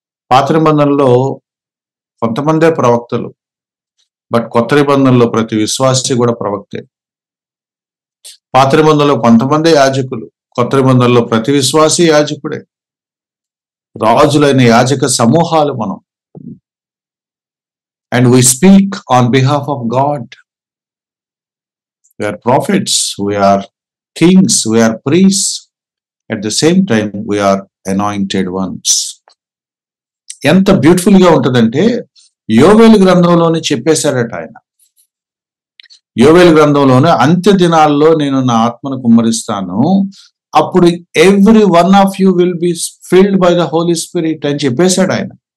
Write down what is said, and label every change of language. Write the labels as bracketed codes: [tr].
[te] పాత నిబంధనలో కొంతమందే ప్రవక్తలు, బట్ కొత్త నిబంధనలో ప్రతి విశ్వాసి కూడా ప్రవక్తే. పాత నిబంధనలో కొంతమందే యాజకులు, కొత్త నిబంధనలో ప్రతి విశ్వాసి యాజకుడే. రాజులైన యాజక సమూహాలు మనం. [en] And we speak on behalf of God. We are prophets, we are kings, we are priests. At the same time, we are anointed ones. [te] ఎంత బ్యూటిఫుల్ గా ఉంటుందంటే యోవేలు గ్రంథంలోనే చెప్పేశాడట ఆయన. యోవేలు గ్రంథంలోనే అంత్య దినాల్లో నేను నా ఆత్మను కుమ్మరిస్తాను, అప్పుడు [en] every one of you will be filled by the Holy Spirit [te] అని చెప్పేశాడు ఆయన.